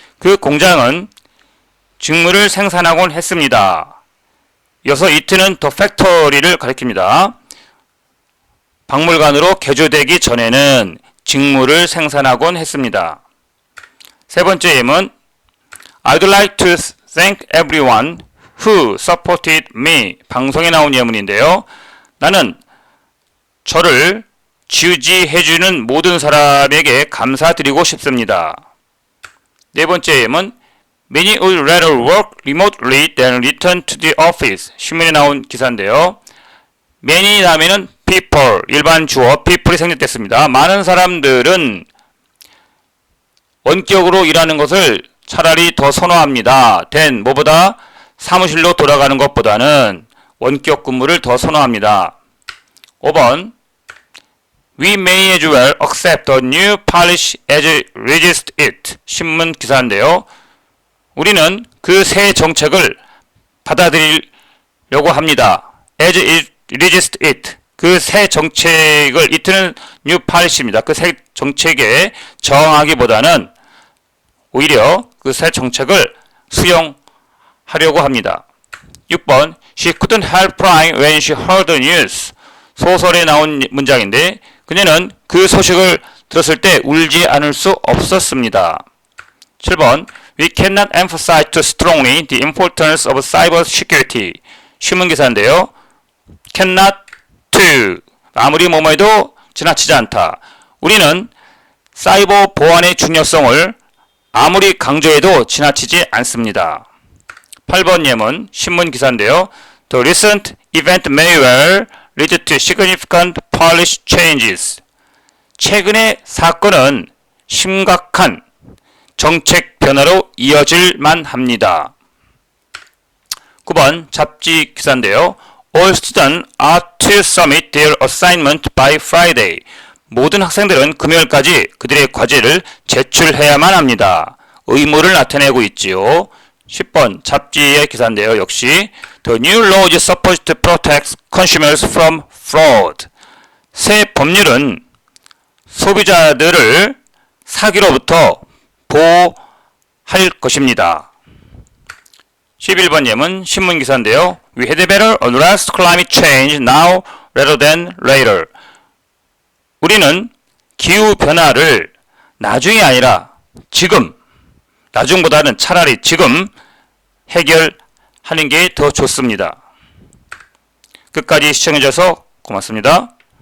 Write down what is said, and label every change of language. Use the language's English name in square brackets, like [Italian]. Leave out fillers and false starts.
[Korean] 그 공장은 직물을 생산하곤 했습니다. 이어서 it는 the factory를 가리킵니다. 박물관으로 개조되기 전에는 직물을 생산하곤 했습니다. 세 번째 예문 [English] I'd like to thank everyone who supported me. [Korean] 방송에 나온 예문인데요. 나는 저를 지지해주는 모든 사람에게 감사드리고 싶습니다. 네 번째 예문 [English] Many would rather work remotely than return to the office. [Korean] 신문에 나온 기사인데요. many 다음에는 people, 일반 주어 people이 생략됐습니다. 많은 사람들은 원격으로 일하는 것을 차라리 더 선호합니다. than 뭐보다 사무실로 돌아가는 것보다는 원격 근무를 더 선호합니다. [English] 5번 We may as well accept the new policy as resist it. [Korean] 신문 기사인데요. 우리는 그 새 정책을 받아들이려고 합니다. [English] as it resist it. [Korean] 그 새 정책을 it는 new policy입니다. 그 새 정책에 저항하기보다는 오히려 그 새 정책을 수용하려고 합니다. [English] 6번 She couldn't help crying when she heard the news. [Korean] 소설에 나온 문장인데 그녀는 그 소식을 들었을 때 울지 않을 수 없었습니다. [English] 7번 We cannot emphasize too strongly the importance of cyber security. [Korean] 신문 기사인데요. cannot to 아무리 뭐뭐해도 지나치지 않다. 우리는 사이버 보안의 중요성을 아무리 강조해도 지나치지 않습니다. 8번 예문 신문 기사인데요. [English] The recent event may well lead to significant policy changes. [Korean] 최근의 사건은 심각한 정책 변화로 이어질 만합니다. 9번 잡지 기사인데요. [English] All students are to submit their assignment by Friday. [Korean] 모든 학생들은 금요일까지 그들의 과제를 제출해야만 합니다. 의무를 나타내고 있지요. 10번 잡지의 기사인데요. [English] 역시 The new law is supposed to protect consumers from fraud. [Korean] 새 법률은 소비자들을 사기로부터 보호할 것입니다. 11번 예문 신문 기사인데요. [English] We had better address climate change now rather than later. [Korean] 우리는 기후 변화를 나중이 아니라 지금, 나중보다는 차라리 지금 해결하는 게 더 좋습니다. 끝까지 시청해주셔서 고맙습니다.